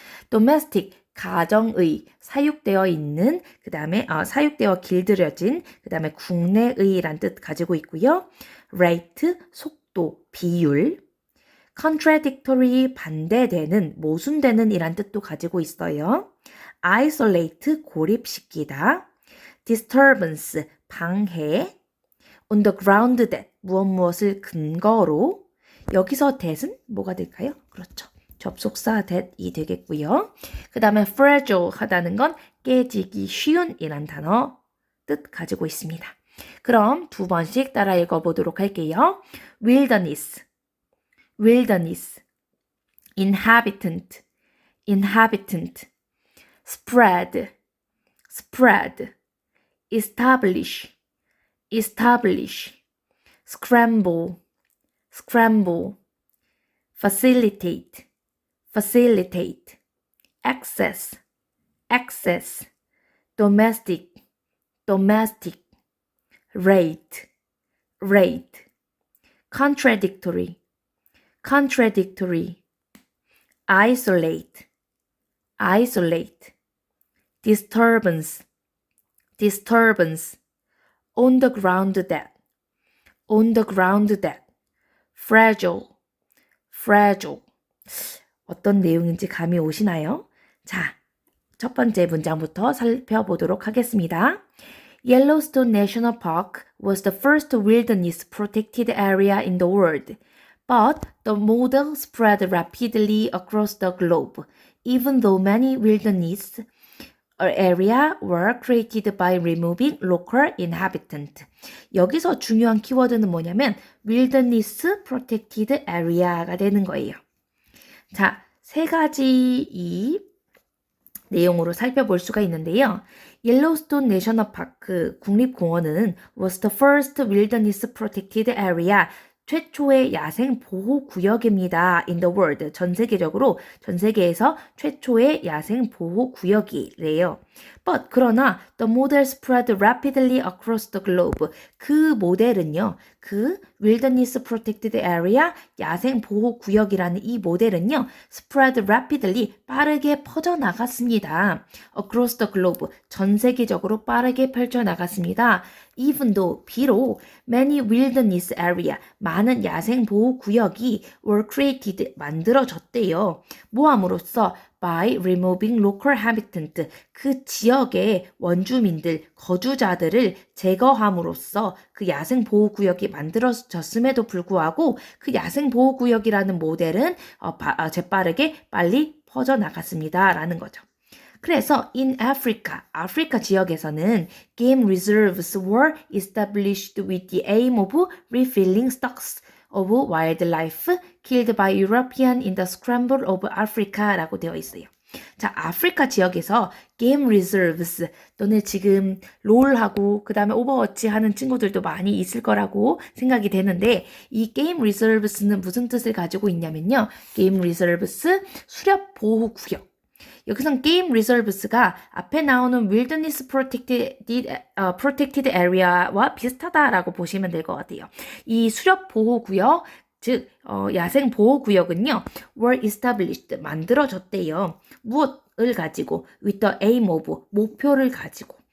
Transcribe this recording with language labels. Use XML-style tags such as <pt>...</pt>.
<ko>domestic, 가정의, 사육되어 있는, 그 다음에 사육되어 길들여진, 그 다음에 국내의란 뜻 가지고 있고요. rate, 속도, 비율. contradictory, 반대되는, 모순되는 이란 뜻도 가지고 있어요. isolate, 고립시키다. disturbance, 방해. on the ground that, 무엇을 근거로. 여기서 that은 뭐가 될까요? 그렇죠. 접속사 that이 되겠고요. 그 다음에 fragile 하다는 건 깨지기 쉬운 이란 단어 뜻 가지고 있습니다. 그럼 두 번씩 따라 읽어보도록 할게요.</ko> <en>wilderness, wilderness, inhabitant, inhabitant, spread, spread, establish, establish, scramble, scramble, facilitate, facilitate, access, access, domestic, domestic, rate, rate, contradictory, contradictory, isolate, isolate, disturbance, disturbance, on the ground that, on the ground that, fragile, fragile.</en> <ko>어떤 내용인지 감이 오시나요? 자, 첫 번째 문장부터 살펴보도록 하겠습니다.</ko> <en>Yellowstone National Park was the first wilderness protected area in the world, but the model spread rapidly across the globe, even though many wilderness area were created by removing local inhabitant.</en> <ko>여기서 중요한 키워드는 뭐냐면</ko> <en>wilderness protected area</en> <ko>가 되는 거예요. 자, 세 가지 이 내용으로 살펴볼 수가 있는데요. 옐로우스톤 내셔널 파크 국립공원은</ko> <en>was the first wilderness protected area.</en> <ko>최초의 야생 보호 구역입니다.</ko> <en>In the world.</en> <ko>전 세계에서 최초의 야생 보호 구역이래요.</ko> <en>But</en> <ko>그러나</ko> <en>the model spread rapidly across the globe.</en> <ko>그 모델은요. 그</ko> <en>wilderness protected area</en> <ko>야생 보호 구역이라는 이 모델은요.</ko> <en>spread rapidly</en> <ko>빠르게 퍼져나갔습니다.</ko> <en>across the globe.</en> <ko>전 세계적으로 빠르게 펼쳐나갔습니다.</ko> <en>Even though</en> <ko>비록</ko> <en>many wilderness area</en> <ko>많은 야생 보호 구역이</ko> <en>were created</en> <ko>만들어졌대요. 뭐함으로써</ko> <en>by removing local habitant</en> <ko>그 지역의 원주민들 거주자들을 제거함으로써 그 야생 보호 구역이 만들어졌음에도 불구하고 그 야생 보호 구역이라는 모델은 재빠르게 빨리 퍼져나갔습니다라는 거죠.</ko> <en>그래서 in Africa,</en> <ko>아프리카 지역에서는</ko> <en>game reserves were established with the aim of refilling stocks of wildlife killed by European in the scramble of Africa</en> <ko>라고 되어 있어요. 자, 아프리카 지역에서 game reserves 또는 지금 롤하고 그 다음에 오버워치 하는 친구들도 많이 있을 거라고 생각이 되는데 이 game reserves는 무슨 뜻을 가지고 있냐면요. game reserves 수렵 보호 구역. 여기선 game reserves가 앞에 나오는</ko> <en>wilderness protected area</en> <ko>와 비슷하다라고 보시면 될 것 같아요. 이 수렵 보호 구역, 즉 야생 보호 구역은요,</ko> <en>were established</en> <ko>만들어졌대요. 무엇을 가지고?</ko> <en>with the aim of</en> <ko>목표를 가지고.</ko>